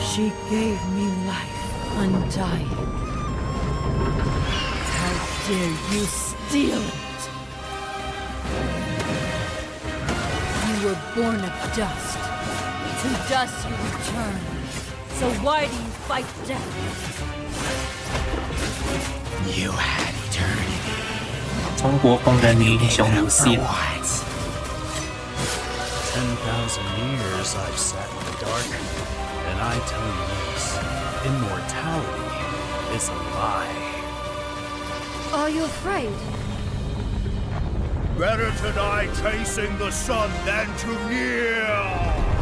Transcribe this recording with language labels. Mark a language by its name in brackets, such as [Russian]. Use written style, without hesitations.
[English] She gave me life undying. How dare you steal it? You were born of dust. To dust you return. So why do you fight death? You had eternity. [Chinese] 中国公认的英雄游戏了。 [English] 10,000 years I've sat in the dark, and I tell you this, immortality is a lie. Are you afraid? Better to die chasing the sun than to kneel!